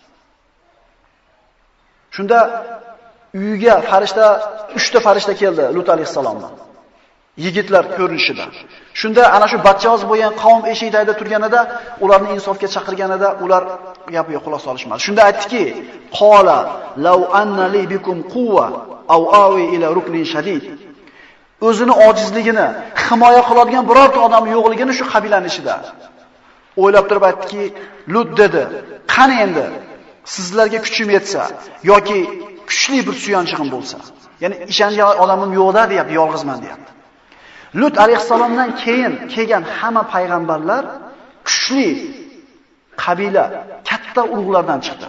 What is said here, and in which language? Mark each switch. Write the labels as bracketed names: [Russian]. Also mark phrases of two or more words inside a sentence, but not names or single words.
[Uzbek] Shunda uyiga farishta, 3 ta farishta keldi Lut alayhisalomdan. Yigitlar ko'rinishida. Shunda ana shu bachchavos bo'lgan qavm eshikda turganida, ularni insofga chaqirganida ular gapiga quloq solishmadi. Shunda aytdiki: [Arabic] "قال لو أن لي بكم قوة أو آوي إلى ركن شديد." [Uzbek] o'zini ojizligini himoya qiladigan birorta odam yo'qligini shu qabilaning ichida o'ylab turib aytdiki, Lut dedi, qani endi sizlarga kuchim yetsa yoki kuchli bir suyanchig'im bo'lsa. Ya'ni ishongan odamim yo'qda deyapti, yolg'izman deyapti. Lut alayhissalomdan keyin kelgan hamma payg'ambarlar kuchli qabila, katta urug'lardan chiqdi.